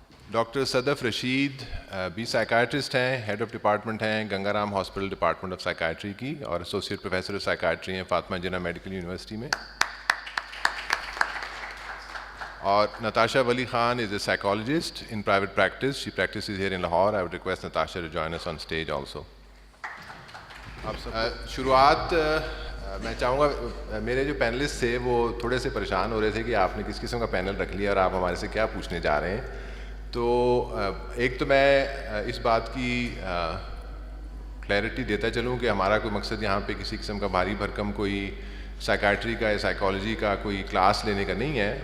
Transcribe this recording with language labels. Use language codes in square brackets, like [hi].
[ur] Doctor صدف رشید بھی psychiatrist ہیں، head of department ہیں Ganga Ram hospital department of سائیکائٹری کی، اور ایسوسیٹ پروفیسر آف سائیکائٹری ہیں فاطمہ جناح میڈیکل یونیورسٹی میں. [en] اور Natasha Wali Khan is a psychologist in private practice. She practices here in Lahore. I would request Natasha to join us on stage also. [ur] شروعات میں چاہوں گا، میرے جو پینلسٹ تھے وہ تھوڑے سے پریشان ہو رہے تھے کہ آپ نے کس قسم کا پینل رکھ لیا اور آپ ہمارے سے کیا پوچھنے جا رہے ہیں. تو ایک تو میں اس بات کی کلیئرٹی دیتا چلوں کہ ہمارا کوئی مقصد یہاں پہ کسی قسم کا بھاری بھرکم کوئی سائیکائٹری کا یا سائیکالوجی کا کوئی کلاس لینے کا نہیں ہے.